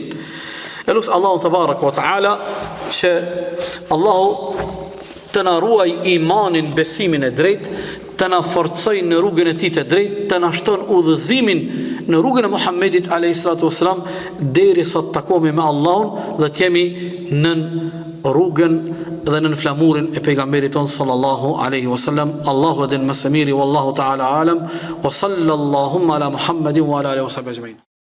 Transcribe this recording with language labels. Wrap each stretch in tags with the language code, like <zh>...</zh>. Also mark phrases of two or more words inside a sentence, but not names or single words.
<sq>E lusë Allahu të</sq> <ar>تبارك وتعالى</ar> <sq>që Allahu të na ruaj imanin, besimin e drejt, të na forcoj në rrugën e tij të drejt, të na shton udhëzimin në rrugën e Muhammedit a.s. derisa të takohemi me Allahun dhe të jemi në rrugën dhe në flamurin e pejgamberit ton</sq> <ar>صلى الله عليه وسلم.</ar> <sq>Allahu edin më së miri,</sq> <ar>والله تعالى أعلم وصلى الله على محمد وعلى آله وصحبه أجمعين.</ar>